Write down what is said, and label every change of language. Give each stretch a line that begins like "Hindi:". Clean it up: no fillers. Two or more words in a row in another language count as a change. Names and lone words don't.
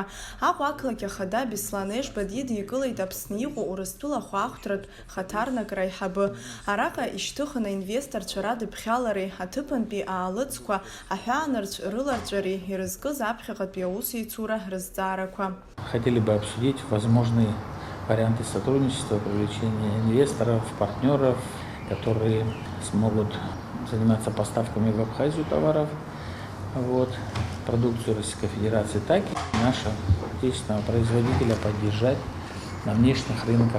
Abkhazian: Аҟәа ақалақь ахада Беслан Ешба дидикылеит Аԥсны иҟоу Урыстәыла хәаахәҭратә хаҭарнакра аиҳабы. Араҟа ишьҭыхны аинвесторцәа радыԥхьалареи аҭыԥантәи аалыҵқәа аҳәаанырцә рыларҵәареи ирызкыз аԥхьаҟатәи аусеицура рызҵаарақәа.
Russian: Хотели бы обсудить возможные варианты сотрудничества, привлечения инвесторов, партнеров, которые смогут заниматься поставками в Абхазию товаров, продукцию Российской Федерации, так и нашего отечественного производителя поддержать на внешних рынках.